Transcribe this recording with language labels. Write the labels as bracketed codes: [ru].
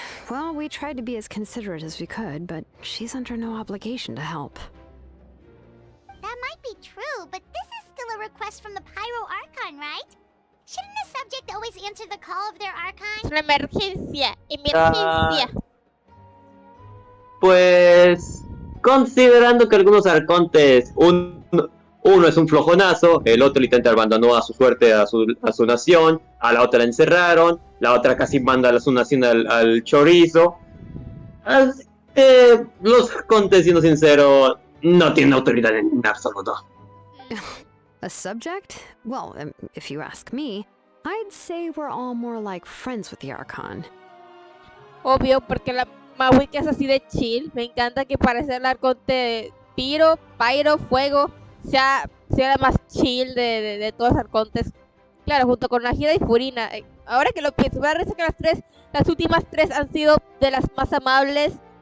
[en] Well, we tried to be as considerate as we could, but she's under no obligation to help. That might be true, but this is still a request from the Pyro Archon, right? Shouldn't the subject always answer the call of their [es] Es [en] Archon? [es] una emergencia. Emergencia. Pues, considerando que algunos arcontes, uno es un flojonazo, el otro literalmente abandonó a su suerte a su nación, a la otra la encerraron, la otra casi manda a su nación al chorizo. Así que los arcontes, siendo sincero, no tienen autoridad en absoluto. [en] A subject? Well, if you ask me, I'd say we're all more like friends with the Archon. [es] Obvio, porque la Mawik es así de chill. Me encanta que parece el arconte Pyro, Fuego, sea la más chill de todos los arcontes. Claro, junto con Najida y Furina. Ahora que lo pienso, me da risa que las últimas tres han sido de las más amables.